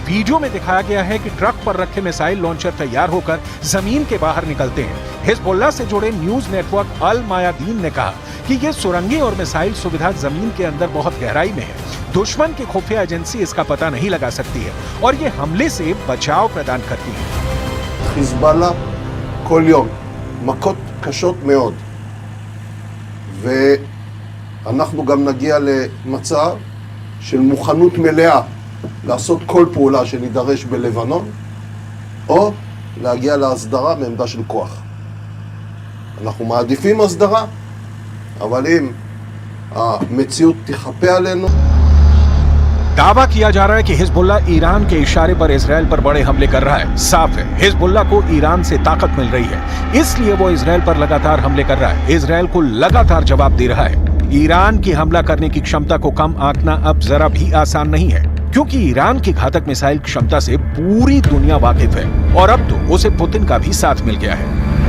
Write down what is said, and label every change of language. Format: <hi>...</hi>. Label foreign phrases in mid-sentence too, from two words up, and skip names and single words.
<hi>वीडियो में दिखाया गया है कि ट्रक पर रखे मिसाइल लॉन्चर तैयार होकर जमीन के बाहर निकलते हैं। हिजबुल्ला से जुड़े न्यूज नेटवर्क अल मायादीन ने कहा कि ये सुरंगें और मिसाइल सुविधा जमीन के अंदर बहुत गहराई में है। दुश्मन की खुफिया एजेंसी इसका पता नहीं लगा सकती है और ये हमले से बचाव प्रदान करती है।</hi> <he>חיזבאללה כל יום, מכות קשות מאוד. ואנחנו גם נגיע למצב של מוכנות מלאה לעשות כל פעולה שנידרש בלבנון, או להגיע להסדרה מעמדה של כוח. אנחנו מעדיפים הסדרה, אבל אם המציאות תחפה עלינו,</he> <hi>दावा किया जा रहा है कि हिजबुल्ला ईरान के इशारे पर इजरायल पर बड़े हमले कर रहा है। साफ है हिजबुल्ला को ईरान से ताकत मिल रही है, इसलिए वो इजरायल पर लगातार हमले कर रहा है। इजरायल को लगातार जवाब दे रहा है। ईरान की हमला करने की क्षमता को कम आंकना अब जरा भी आसान नहीं है, क्योंकि ईरान की घातक मिसाइल क्षमता से पूरी दुनिया वाकिफ है और अब तो उसे पुतिन का भी साथ मिल गया है।</hi>